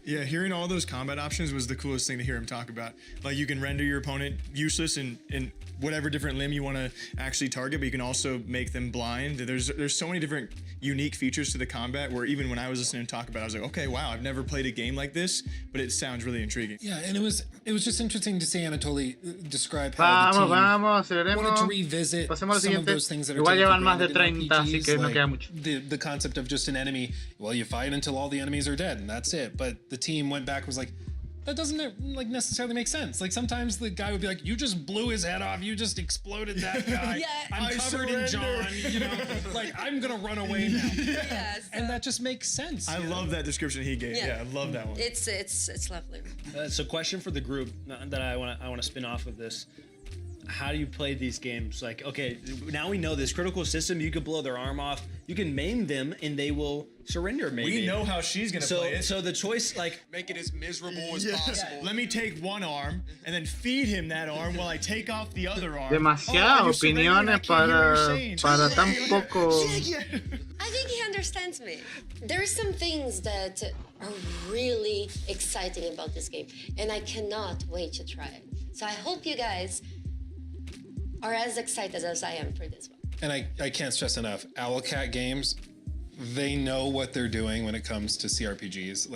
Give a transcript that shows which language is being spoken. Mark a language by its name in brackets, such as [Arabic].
[English] Yeah, hearing all those combat options was the coolest thing to hear him talk about. Like, you can render your opponent useless in whatever different limb you want to actually target, but you can also make them blind. There's so many different unique features to the combat where even when I was listening to him talk about it, I was like, okay, wow, I've never played a game like this, but it sounds really intriguing. Yeah, and it was just interesting to see Anatoly describe how the team wanted to revisit some of those things that are [Spanish] llevan más de 30, así que no queda mucho. [English] The concept of just an enemy, well, you fight until all the enemies are dead, and that's it. But the team went back and was like, that doesn't like necessarily make sense. Like, sometimes the guy would be like, you just blew his head off, you just exploded that guy. Yeah, I'm covered in John, you know, like, I'm gonna run away now. Yes, and that just makes sense. I love that description he gave. Yeah, I love that one. It's lovely. So, question for the group that I want to spin off of this. How do you play these games? Like, okay, now we know this critical system, you could blow their arm off, you can maim them, and they will surrender, maybe. We know how she's gonna play it. So the choice, like... Make it as miserable as possible. Let me take one arm, and then feed him that arm while I take off the other arm. [Spanish] Demasiadas opiniones para tan poco... [English] I think he understands me. There are some things that are really exciting about this game, and I cannot wait to try it. So I hope you guys are as excited as I am for this one. And I can't stress enough, Owlcat Games, they know what they're doing when it comes to CRPGs.